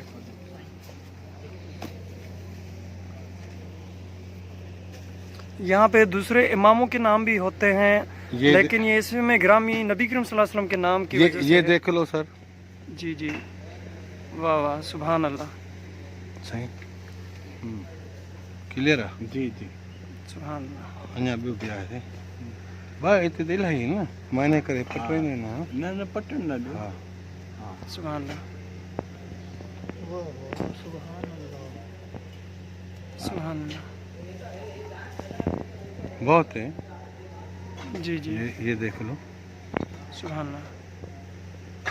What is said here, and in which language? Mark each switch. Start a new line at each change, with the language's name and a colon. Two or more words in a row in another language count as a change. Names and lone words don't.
Urdu: یہاں پہ دوسرے اماموں کے نام بھی ہوتے ہیں، لیکن یہ اس میں گرامی نبی کریم صلی اللہ علیہ وسلم کے نام کی وجہ سے یہ ہے۔ دیکھ لو سر، جی جی، واہ واہ، سبحان اللہ، صحیح کلیئر ہے جی جی، سبحان اللہ،
Sindhi: اञा ॿियो बि आहे भाउ हिते त इलाही न माने करे पटवाईंदा आहिनि
Urdu: نہ پٹن نہ دو۔
Sindhi: हा
Urdu: سبحان اللہ، سبحان اللہ، بہت ہے، جی جی، یہ دیکھ لو سبحان اللہ،